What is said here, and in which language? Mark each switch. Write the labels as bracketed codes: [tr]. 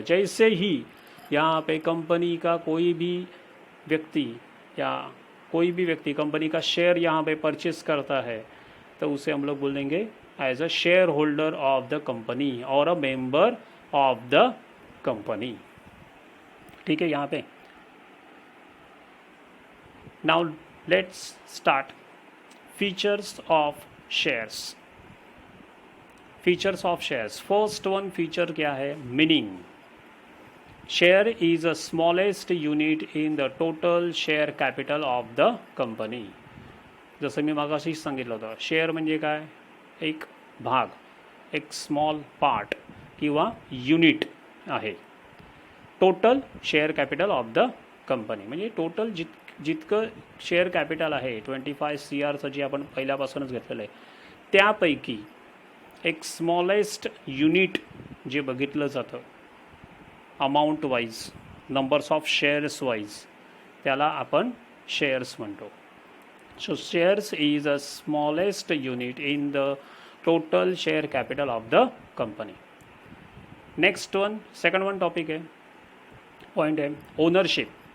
[hi] जैसे ही यहाँ पे कंपनी का कोई भी व्यक्ति या कोई भी व्यक्ति कंपनी का शेयर यहाँ पे परचेस करता है तो उसे हम लोग बोल देंगे [en] as a shareholder of the company [hi] और a member of the company. ठीक है यहाँ पे. [en] Now let's start. Features of shares. Features of shares. First one feature क्या है, meaning. Share is a smallest unit in the total share capital of the company. [mr] जसं मी मागाशीच सांगितलं होतं, share म्हणजे काय, एक भाग, एक स्मॉल पार्ट किंवा युनिट आहे. [en] total share capital of the company [mr] म्हणजे टोटल जितकं शेअर कॅपिटल आहे 25 CRचं जे आपण पहिल्यापासूनच घेतलेलं आहे त्यापैकी एक स्मॉलेस्ट युनिट जे बघितलं जातं amount wise, numbers of shares wise, त्याला आपण शेअर्स म्हणतो. [en] So shares is a smallest unit in the total share capital of the company. Next one, second one topic है, point है ownership.